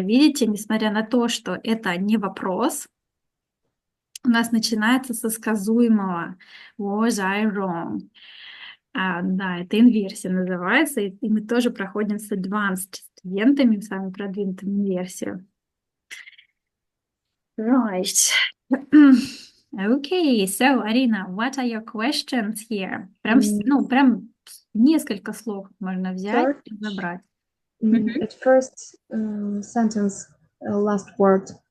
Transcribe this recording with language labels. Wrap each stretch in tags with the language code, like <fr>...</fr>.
<ru>Видите, несмотря на то, что это не вопрос, у нас начинается со сказуемого.</ru> <en>Was I wrong?</en> <ru>Да, это инверсия называется, и мы тоже проходим с advanced студентами, с вами продвинутым инверсию.</ru> <en>Right. Okay, so, Арина, what are your questions here?</en> <ru>Прям, ну, прям несколько слов можно взять и забрать.</ru> <en>At first sentence, last word.</en>